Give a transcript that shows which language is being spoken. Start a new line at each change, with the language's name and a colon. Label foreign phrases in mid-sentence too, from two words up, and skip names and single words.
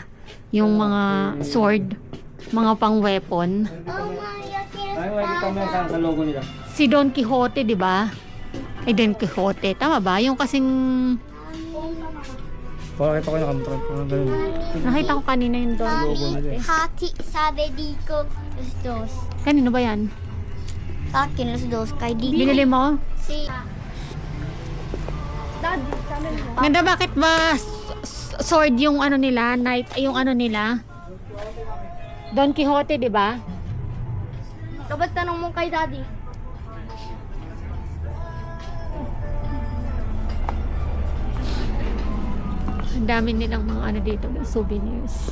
Filipino: Yung mga sword, mga pang weapon. Ay, makikita mo yan sa logo nila. Si Don Quixote, di ba? Ay, Don Quixote. Tama ba? Yung kasing... Pakita ko yung nakamutron. Ganun. Nakita ko kanina yung Don Quixote. Hati sabi dito,
Spanish: los dos.
Filipino: Kanino ba yan? Sa akin,
Spanish: los dos.
Filipino: Kay Didi. Binili mo? Si... Daddy, sabi mo. Ganda, bakit ba sword yung ano nila? Knight, yung ano nila? Don Quixote, di ba? Dapat tanong mo kay Daddy. Ang dami nilang mga ano dito, souvenirs.